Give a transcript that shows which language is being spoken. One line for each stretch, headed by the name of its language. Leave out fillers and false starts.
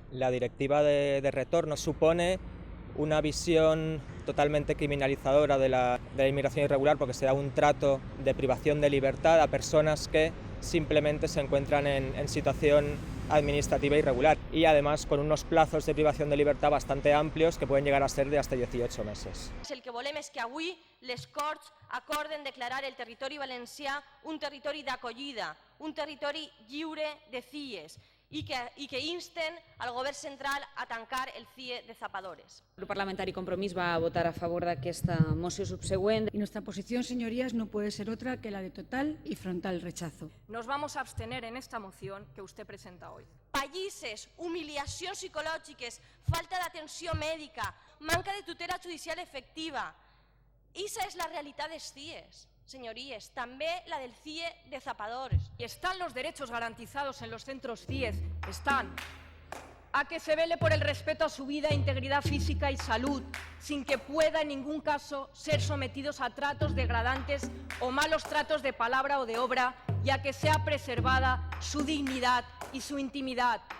Spanish: La directiva de retorno supone una visión totalmente criminalizadora de la inmigración irregular, porque se da un trato de privación de libertad a personas que simplemente se encuentran en situación administrativa irregular, y además con unos plazos de privación de libertad bastante amplios que pueden llegar a ser de hasta 18 meses.
Catalan: El que volem és que avui les Corts acorden declarar el territori valencià un territori d'acollida, un territori lliure de CIES, i que insten al govern central a tancar el CIE de Zapadores. El Grup Parlamentari Compromís va a votar a favor d'aquesta moció subsegüent.
Spanish: Y nuestra posición, señorías, no puede ser otra que la de total y frontal rechazo. Nos vamos a abstener en esta moción que usted presenta hoy.
Catalan: Pallisses, humiliacions psicològiques, falta d'atenció mèdica, manca de tutela judicial efectiva.
Spanish: Esa es la realidad de CIES. Señorías, también la del CIE de Zapadores. Y están los derechos garantizados en los centros CIES, están. A que se vele por el respeto a su vida, integridad física y salud, sin que pueda en ningún caso ser sometidos a tratos degradantes o malos tratos de palabra o de obra, y a que sea preservada su dignidad y su intimidad.